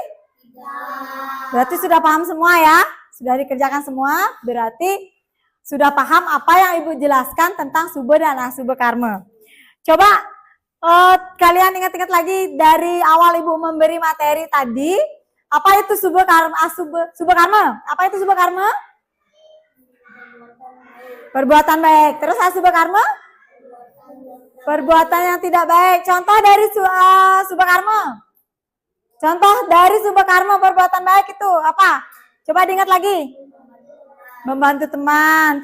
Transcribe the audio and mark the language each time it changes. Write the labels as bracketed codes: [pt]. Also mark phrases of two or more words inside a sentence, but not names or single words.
[id] Berarti sudah paham semua ya? Sudah dikerjakan semua, berarti sudah paham apa yang Ibu jelaskan tentang sube dan asube karma. Coba kalian ingat-ingat lagi dari awal Ibu memberi materi tadi, apa itu sube karma, sube karma? Apa itu sube karma? Perbuatan baik. Terus asube karma? Perbuatan yang tidak baik. Contoh dari sube karma. Contoh dari sube karma perbuatan baik itu apa? Coba diingat lagi. Membantu teman.